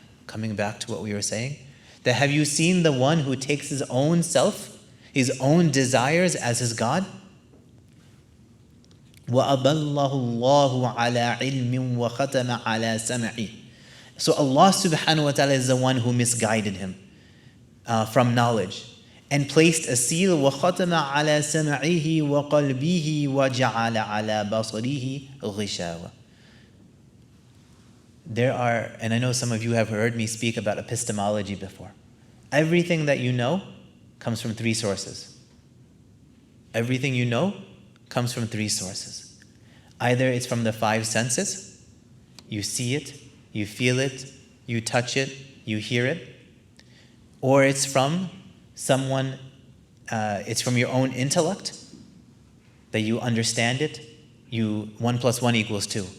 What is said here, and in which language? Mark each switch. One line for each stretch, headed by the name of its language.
English: Coming back to what we were saying, that have you seen the one who takes his own self, his own desires as his God?
Arabic: وَأَضَلَّهُ اللَّهُ عَلَىٰ عِلْمٍ وَخَتَمَ عَلَىٰ سَمْعِهِ.
English: So Allah subhanahu wa ta'ala is the one who misguided him from knowledge. and placed a seal,
Arabic: وَخَتَمَ عَلَى سَمْعِهِ وَقَلْبِهِ وَجَعَلَ عَلَى بَصَرِهِ غِشَاوَةً.
English: There are, and I know some of you have heard me speak about epistemology before. Everything that you know comes from three sources. Everything you know comes from three sources. Either it's from the five senses, you see it, you feel it, you touch it, you hear it, or it's from someone, it's from your own intellect, that you understand it, 1 + 1 = 2.